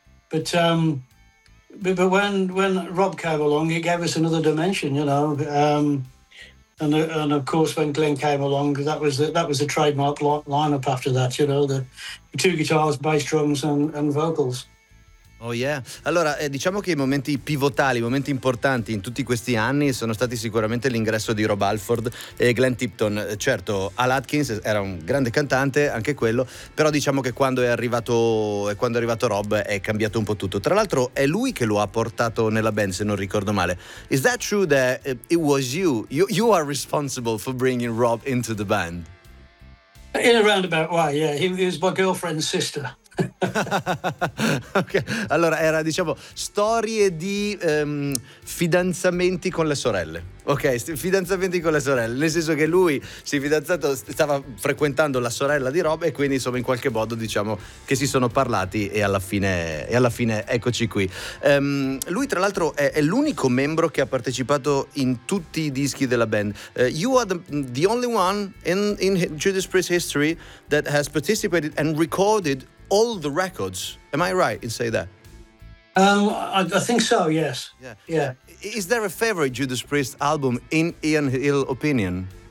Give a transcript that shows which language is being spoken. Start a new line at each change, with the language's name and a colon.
English: But when Rob came along, it gave us another dimension, you know. And of course, when Glenn came along, that was the trademark lineup after that, you know, the two guitars, bass drums and vocals. Oh yeah.
Italian: Allora, diciamo che i momenti pivotali, i momenti importanti in tutti questi anni sono stati sicuramente l'ingresso di Rob Halford e Glenn Tipton. Certo, Al Atkins era un grande cantante, anche quello, però diciamo che quando è arrivato Rob è cambiato un po' tutto. Tra l'altro è lui che lo ha portato nella band, se non ricordo male.
English: Is that true that it was you? You are responsible for bringing Rob into the band? In a roundabout way, yeah. He was my girlfriend's sister.
Italian: Ok, allora era, diciamo, storie di fidanzamenti con le sorelle. Ok, fidanzamenti con le sorelle, nel senso che lui si è fidanzato, stava frequentando la sorella di Rob e quindi, insomma, in qualche modo, diciamo, che si sono parlati e alla fine eccoci qui. Lui tra l'altro è l'unico membro che ha partecipato in tutti i dischi della band.
English: You are the only one in Judas Priest history that has participated and recorded all the records. Am I right in saying that? I think so, yes. Yeah. Is there a favorite Judas Priest album in Ian Hill's opinion?